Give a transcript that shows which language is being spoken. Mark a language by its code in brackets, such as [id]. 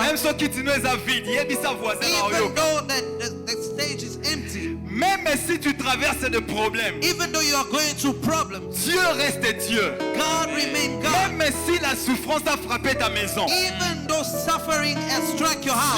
[fr] même ceux qui nous a vide, il dit sa voisin, [en] even though the stage is empty, [fr] même si tu traverses des problèmes, [en] even though you are going through problems, [fr] Dieu reste Dieu. [en] God remain God. [fr] Même si la souffrance a frappé ta maison, [en] Even though suffering has struck your house,